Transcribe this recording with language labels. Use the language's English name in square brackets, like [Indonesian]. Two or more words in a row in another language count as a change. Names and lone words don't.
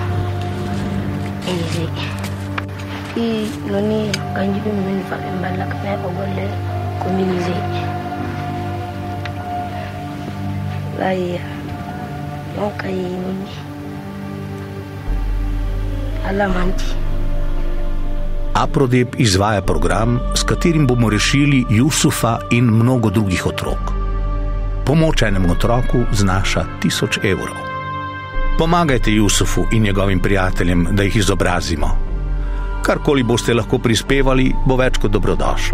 [Fula] ene i noni kanjum min fa mballa ka me golle ko minise lay donc ay noni alamanti. [Slovenian] APRODEP izvaja program, s katerim bomo rešili Jusufa in mnogo drugih otrok. Pomoč enemu otroku znaša 1000 evrov. Pomagajte Jusufu in njegovim prijateljem, da jih izobrazimo. Karkoli boste lahko prispevali, bo več kot dobrodošlo.